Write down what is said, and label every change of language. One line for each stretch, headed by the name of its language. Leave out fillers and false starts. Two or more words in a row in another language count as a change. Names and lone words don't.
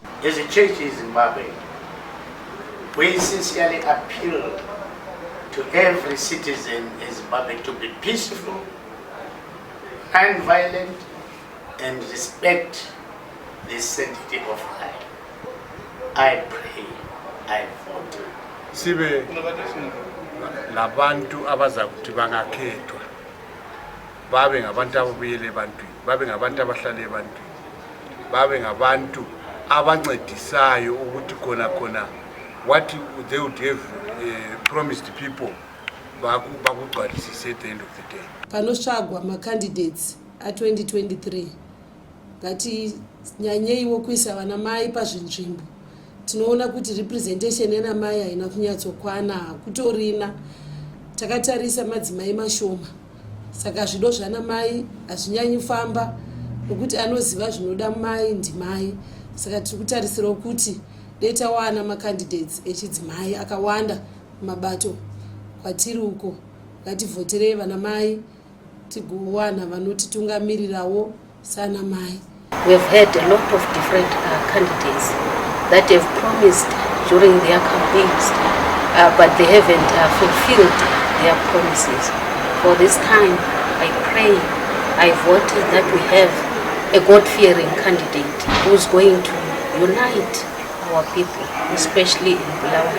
English: As a church in Zimbabwe, we sincerely appeal to every citizen in Zimbabwe to be peaceful, non-violent, and respect the sanctity of life. I pray, I vote.
North Ndebele: Sibe labantu abaza ukuthi bangakhethwa babe ngabantu ababuyele ebantwini, babe ngabantu abahlala ebantwini, babe ngabantu abancedisayo ukuthi khona
English: what they would have promised people
North Ndebele: bakugcwalisise
English: at the end of the day.
Shona: Panosvagwa ma-candidates a-2023 ngati nyanyeiwo kuisa vana mai pazvinzvimbo. Tinoona kuti representation yana mai haina kunyatsokwana, hakutorina. Takatarisa madzimai mashoma, saka zvido zvana mai hazvinyanyi famba nokuti anoziva zvinoda mai ndimai. Saka tiri kutarisira kuti detawana macandidates echidzimai akawanda mabato kwatiri uko. Ngativhoterei vana mai tigowana vanotitungamirirawo sana mai.
English: We have had a lot of different candidates that have promised during their campaigns, but they haven't fulfilled their promises. For this time, I pray, I vote that we have a God-fearing candidate who is going to unite our people, especially in Bulawayo.